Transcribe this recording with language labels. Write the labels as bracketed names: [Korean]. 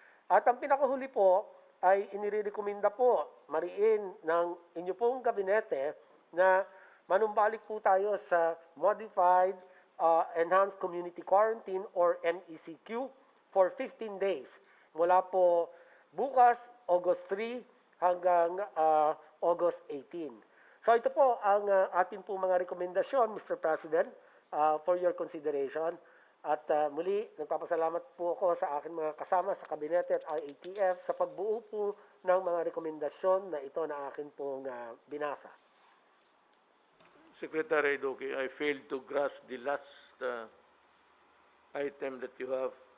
[Filipino] At ang pinakahuli po ay inirekomenda po mariin ng inyo pong kabinete na manumbalik po tayo sa Modified Enhanced Community Quarantine or MECQ for 15 days mula po bukas, August 3 hanggang August 18. So ito po ang ating po mga rekomendasyon, Mr. [English] President, for your consideration. [Filipino] At muli, nagpapasalamat po ako sa aking mga kasama sa kabinete at IATF sa pagbuo po ng mga rekomendasyon na ito na akin pong binasa. [English] Secretary Duque, I failed to grasp the last item that you have.